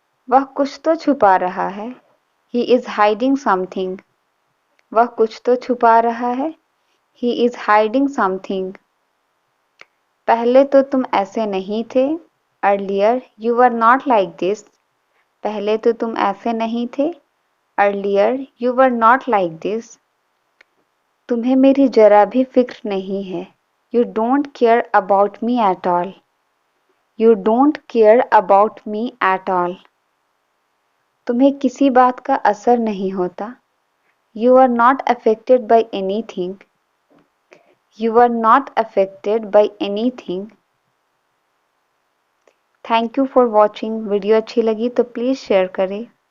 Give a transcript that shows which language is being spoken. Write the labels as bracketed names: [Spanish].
[Hindi] वह कुछ तो छुपा रहा है. [English] He is hiding something. [Hindi] वह कुछ तो छुपा रहा है। [English] He is hiding something. [Hindi] पहले तो तुम ऐसे नहीं थे। [English] Earlier you were not like this. [Hindi] पहले तो तुम ऐसे नहीं थे। [English] Earlier you were not like this. [Hindi] तुम्हें मेरी जरा भी फिक्र नहीं है। [English] You don't care about me at all. You don't care about me at all. [Hindi] तुम्हें किसी बात का असर नहीं होता। [English] You are not affected by anything. You are not affected by anything. Thank you for watching. [Hindi] Video अच्छी लगी तो प्लीज़ शेयर करें।